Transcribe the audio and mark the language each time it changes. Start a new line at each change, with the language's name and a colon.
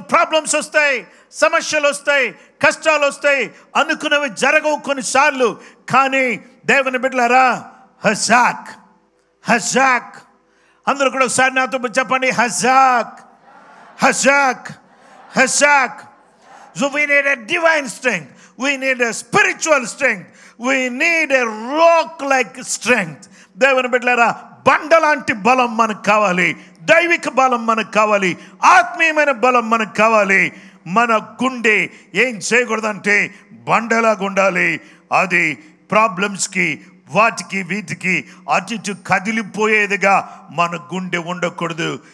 Telugu: Problems వస్తాయి, సమస్యలు వస్తాయి, కష్టాలు వస్తాయి, అనుకున్నవి జరగవు కొన్నిసార్లు. కానీ దేవుని బిడ్డలారా, హజాక్, హజాక్, అందరూ కూడా ఒకసారి నాతో చెప్పండి, హజాక్, హజాక్, హజాక్.
English: So we need a divine strength. We need a spiritual strength. We need a rock-like strength.
Telugu: దేవుని బిడ్డలారా, బండలాంటి బలం మనకు కావాలి, దైవిక బలం మనకు కావాలి, ఆత్మీయమైన బలం మనకు కావాలి. మన గుండె ఏం చేయకూడదంటే బండలాగా ఉండాలి. అది ప్రాబ్లమ్స్కి, వాటికి వీటికి అటు ఇటు కదిలిపోయేదిగా మన గుండె ఉండకూడదు.